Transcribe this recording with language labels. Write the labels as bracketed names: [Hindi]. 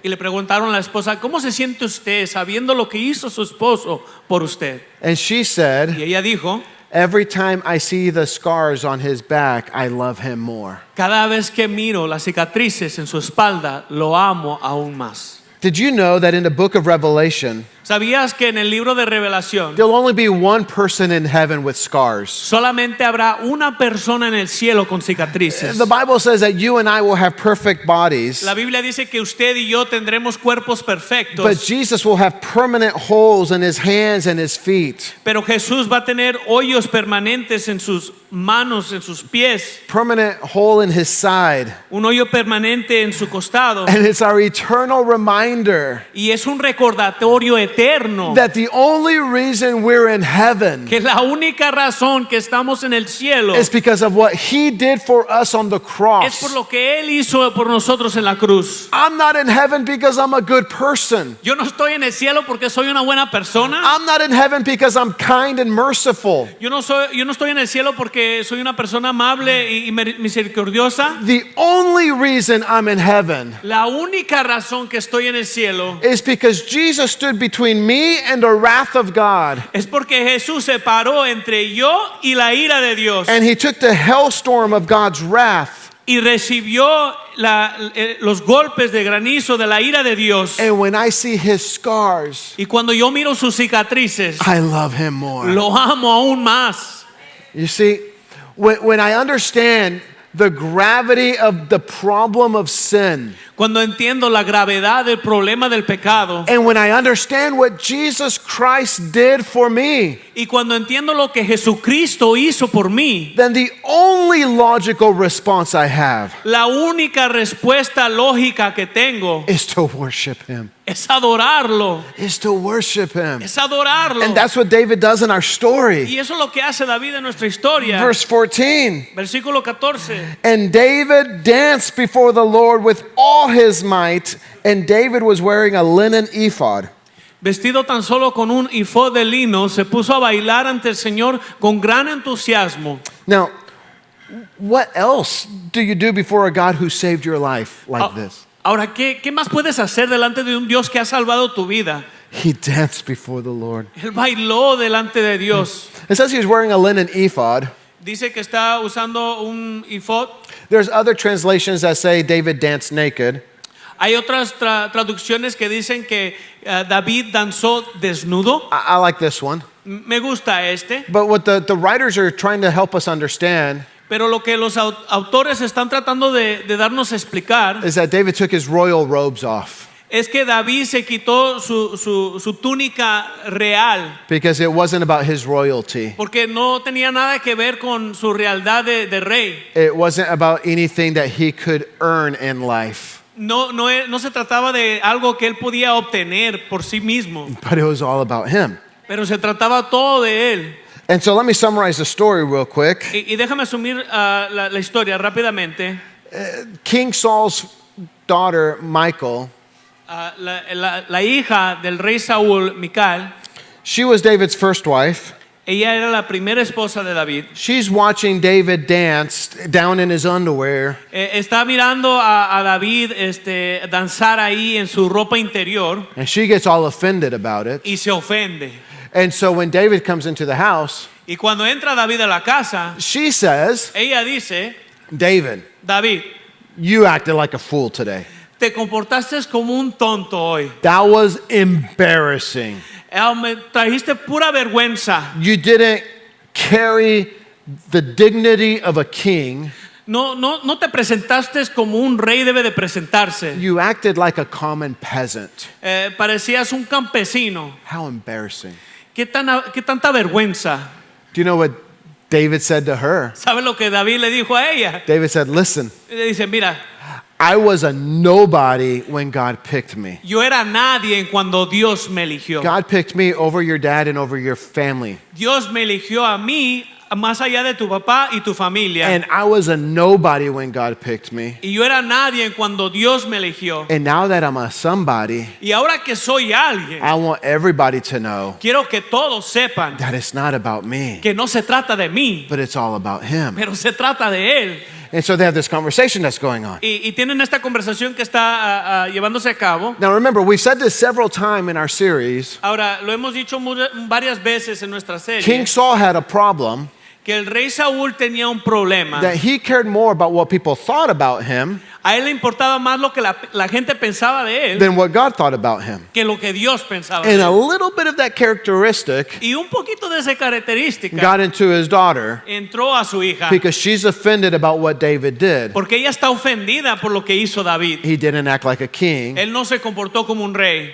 [Spanish] Y le preguntaron a la esposa, ¿cómo se siente usted sabiendo lo que hizo su esposo por usted? [English] And she said, [Spanish] Y ella dijo, [English] every time I see the scars on his back, I love him more. [Spanish] cada vez que miro las cicatrices en su espalda, lo amo aún más. [English] Did you know that in the book of Revelation, [Spanish] ¿Sabías que en el libro de Revelación [English] there'll only be one person in heaven with scars? [Spanish] solamente habrá una persona en el cielo con cicatrices? [English] The Bible says that you and I will have perfect bodies, [Spanish] La Biblia dice que usted y yo tendremos cuerpos [English] but [Spanish] perfectos, [English] Jesus will have permanent holes in his hands and his feet, [Spanish] pero Jesús va a tener hoyos permanentes en sus manos, en sus pies, [English] permanent hole in his side. [Spanish] un hoyo permanente en su costado. [English] And it's our eternal reminder [Spanish] Y es un recordatorio eterno [English] that the only reason we're in heaven [Spanish] que la única razón que estamos en el cielo [English] is because of what he did for us on the [Spanish] es [English] cross. [Spanish] por lo que Él hizo por nosotros en la cruz. [English] I'm not in heaven because I'm a good person. [Spanish] Yo no estoy en el cielo porque soy una buena persona. [English] I'm not in heaven because I'm kind and merciful. [Spanish] Yo no estoy en el cielo porque soy una persona amable y misericordiosa. [English] The only reason I'm in heaven [Spanish] La única razón que estoy en el cielo [English] is because Jesus stood between me and the wrath of God. [Spanish] es porque Jesús se paró entre yo y la ira de Dios. [English] And he took the hailstorm of God's wrath [Spanish] y recibió los golpes de granizo de la ira de Dios. [English] And when I see his scars, [Spanish] Y cuando yo miro sus cicatrices, [English] I love him more. [Spanish] lo amo aún más. [English] You see, when I understand the gravity of the problem of sin, [Spanish] Cuando entiendo la gravedad del problema del pecado, [English] and when I understand what Jesus Christ did for me, [Spanish] y cuando entiendo lo que Jesucristo hizo por mí, [English] then the only logical response I have [Spanish] la única respuesta lógica que tengo [English] is to worship him. [Spanish] es adorarlo. [English] Is to worship him. [Spanish] Es adorarlo. [English] And that's what David does in our story. [Spanish] Y eso es lo que hace David en nuestra historia. [English] Verse 14. [Spanish] Versículo 14. [English] And David danced before the Lord with all his might, and David was wearing a linen ephod. [Spanish] Vestido tan solo con un ifod de lino, se puso a bailar ante el Señor con gran entusiasmo. [English] Now, what else do you do before a God who saved your life like this? [Spanish] Ahora, ¿qué más puedes hacer delante de un Dios que ha salvado tu vida? [English] He danced before the Lord. [Spanish] Él bailó delante de Dios. [English] It says he was wearing a linen ephod. [Spanish] Dice que está usando un ifod. [English] There's other translations that say David danced naked. [Spanish] Hay otras traducciones que dicen que David danzó desnudo. [English] I like this one. [Spanish] Me gusta este. [English] But what the writers are trying to help us understand [Spanish] Pero lo que los autores están tratando de darnos a explicar [English] is that David took his royal robes off [Spanish] es que David se quitó su túnica real [English] because it wasn't about his royalty. [Spanish] porque no tenía nada que ver con su realidad de rey. [English] It wasn't about anything that he could earn in life, [Spanish] No se trataba de algo que él podía obtener por sí mismo, [English] but it was all about him. [Spanish] pero se trataba todo de él. [English] And so let me summarize the story real quick. [Spanish] Y déjame asumir la historia rápidamente. [English] King Saul's daughter, Michal, [Spanish] La hija del rey Saúl, Mical, [English] she was David's first wife. [Spanish] ella era la primera esposa de David. [English] She's watching David dance down in his underwear. [Spanish] Está mirando a David danzar ahí en su ropa interior [English] And she gets all offended about it. [Spanish] y se ofende. [English] And so when David comes into the house, [Spanish] Y cuando entra David a la casa, [English] she says, [Spanish] ella dice, [English] David, [Spanish] David, [English] you acted like a fool today. [Spanish] te comportaste como un tonto hoy. [English] That was embarrassing. [Spanish] Me trajiste pura vergüenza. [English] You didn't carry the dignity of a king. [Spanish] No te presentaste como un rey debe de presentarse. [English] You acted like a common peasant. [Spanish] Parecías un campesino. [English] How embarrassing. [Spanish] ¿Qué tanta vergüenza? [English] Do you know what David said to her? [Spanish] ¿Sabe lo que David le dijo a ella? [English] David said, listen, [Spanish] Le dice, mira, [English] I was a nobody when God picked me. [Spanish] yo era nadie cuando Dios me eligió. [English] God picked me over your dad and over your family. [Spanish] Dios me eligió a mí más allá de tu papá y tu familia. [English] And I was a nobody when God picked me. [Spanish] Y yo era nadie cuando Dios me eligió. [English] And now that I'm a somebody, [Spanish] Y ahora que soy alguien, [English] I want everybody to know [Spanish] quiero que todos sepan [English] that it's not about me, [Spanish] que no se trata de mí, [English] but it's all about him. [Spanish] pero se trata de Él. [English] And so they have this conversation that's going on. [Spanish] Y tienen esta conversación que está llevándose a cabo. [English] Now remember, we've said this several times in our series. [Spanish] Ahora, lo hemos dicho varias veces en nuestra serie, [English] King Saul had a problem [Spanish] que el rey Saúl tenía un problema. [English] that he cared more about what people thought about him [Spanish] A él le importaba más lo que la gente pensaba de él [English] than what God thought about him. [Spanish] que lo que Dios pensaba de [English] And a [Spanish] él. [English] little bit of that characteristic [Spanish] Y un poquito de esa característica [English] got into his daughter [Spanish] entró a su hija, [English] because she's offended about what David did. [Spanish] porque ella está ofendida por lo que hizo David. [English] He didn't act like a king, [Spanish] Él no se comportó como un rey